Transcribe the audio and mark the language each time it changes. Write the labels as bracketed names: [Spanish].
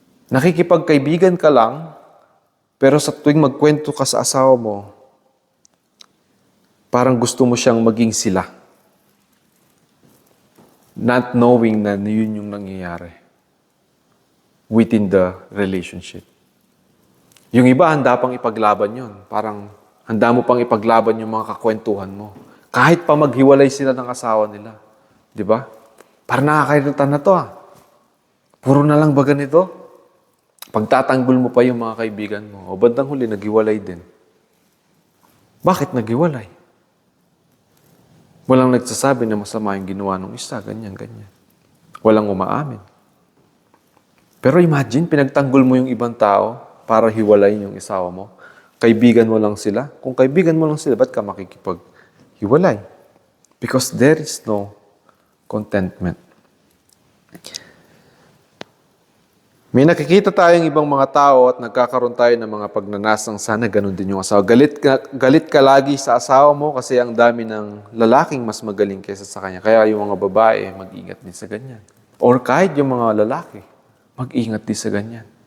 [Filipino] Nakikipagkaibigan ka lang, pero sa tuwing magkwento ka sa asawa mo, parang gusto mo siyang maging sila. [English] Not knowing [Filipino] na yun yung nangyayari [English] within the relationship. [Filipino] Yung iba, handa pang ipaglaban yun. Parang handa mo pang ipaglaban yung mga kakwentuhan mo. Kahit pa maghiwalay sila ng asawa nila. Di ba? Parang nakakairita na to Puro na lang ba ganito? Pagtatanggol mo pa yung mga kaibigan mo, o bandang huli, naghiwalay din. Bakit naghiwalay? Walang nagsasabi na masama yung ginawa ng isa, ganyan. Walang umaamin. Pero imagine, pinagtanggol mo yung ibang tao para hiwalayin yung isawa mo. Kaibigan mo lang sila. Kung kaibigan mo lang sila, ba't ka makikipaghiwalay? [English] Because there is no contentment. [Filipino] May nakikita tayong ibang mga tao at nagkakaroon tayo ng mga pagnanasang sana ganun din yung asawa. Galit ka lagi sa asawa mo kasi ang dami ng lalaking mas magaling kaysa sa kanya. Kaya yung mga babae, mag-ingat din sa ganyan. Or kahit yung mga lalaki, mag-ingat din sa ganyan.